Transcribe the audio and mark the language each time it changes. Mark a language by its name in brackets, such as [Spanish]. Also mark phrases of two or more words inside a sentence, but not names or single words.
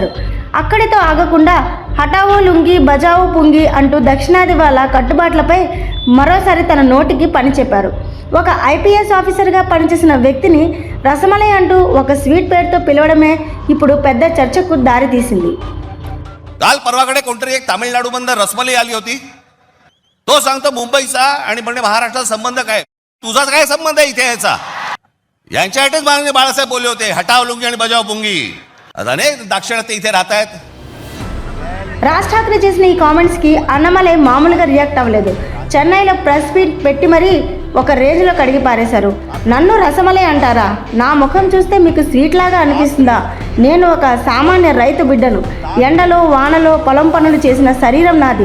[Telugu] అక్కడితో ఆగకుండా [Hindi] हटाओ लुंगी बजाओ पुंगी [Telugu] అంటూ దక్షిణాది వాళ్ళ కట్టుబాట్లపై మరోసారి తన నోటికి పని చెప్పారు. ఒక ఐపీఎస్ ఆఫీసర్గా పనిచేసిన వ్యక్తిని రసమలై అంటూ ఒక స్వీట్ పేరుతో పిలవడమే ఇప్పుడు పెద్ద చర్చకు దారి తీసింది. [Marathi] काल परवाकडे कोणतरी एक तामिळनाडूमधनं रसमलाई आली होती. तो सांगतो मुंबईचा आणि म्हणजे महाराष्ट्राचा संबंध काय. तुझाच काय संबंध आहे इथे याचा. यांच्यासाठीच माननीय बाळासाहेब बोलले होते, [Hindi] हटाव लुंगी [Marathi] आणि [Hindi] बजाव पुंगी. [Marathi] अरे दाक्षिणात्य इथे राहतायत. [Telugu] రాజ్ ఠాక్రే చేసిన ఈ కామెంట్స్కి అన్నామలై మామూలుగా రియాక్ట్ అవ్వలేదు. చెన్నైలో [English] press meet [Telugu] పెట్టి మరీ ఒక రేంజ్లో కడిగి పారేశారు. నన్ను రసమలై అంటారా? నా ముఖం చూస్తే మీకు స్వీట్ లాగా అనిపిస్తుందా? నేను ఒక సామాన్య రైతు బిడ్డను. ఎండలో వానలో పొలం పనులు చేసిన శరీరం నాది.